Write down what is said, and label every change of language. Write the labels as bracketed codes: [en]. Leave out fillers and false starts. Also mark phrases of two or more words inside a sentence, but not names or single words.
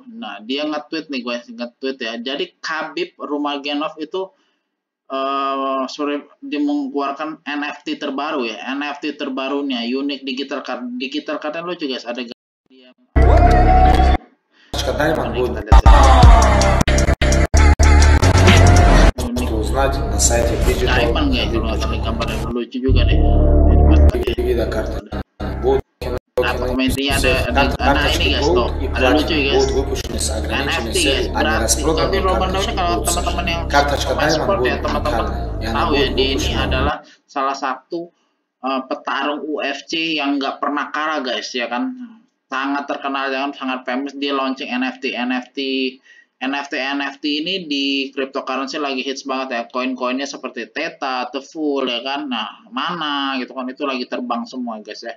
[id] Nah, dia nge-tweet nih guys, ya. Jadi Khabib Nurmagomedov itu sorry, dia mengeluarkan NFT terbaru ya, NFT terbarunya Unique Digital Card. Digital Card lucu guys, ada dia. Katanya Mari [ru] могу [id] kita lihat ya. [ru] узнать на сайте Digital [id] Taipan guys, kalau nggak salah gambarnya lucu juga deh. Ini buat [ru] вида карта. Будут [id] nah, komentarnya ada ini guys tuh, ada lucu ya guys. [ru] будут выпущены с ограниченной [id] NFT guys, [ru] серией, а не [id] berarti [ru] распроданные [id] tapi Romano ini [ru] карточки [id] kalau [ru] будут [id] teman-teman yang [ru] сожжены. Карточка [id] main Diamond sport ya [ru] будет [id] teman-teman [ru] уникальной, и она [id] tahu ya, [ru] будет [id] dia ini [ru] выпущена [id] adalah salah satu petarung UFC yang nggak pernah kalah guys ya kan, sangat terkenal ya kan, sangat famous. Dia launching NFT ini di cryptocurrency lagi hits banget ya, koin-koinnya seperti Theta, Full ya kan, nah mana gitu kan, itu lagi terbang semua guys ya.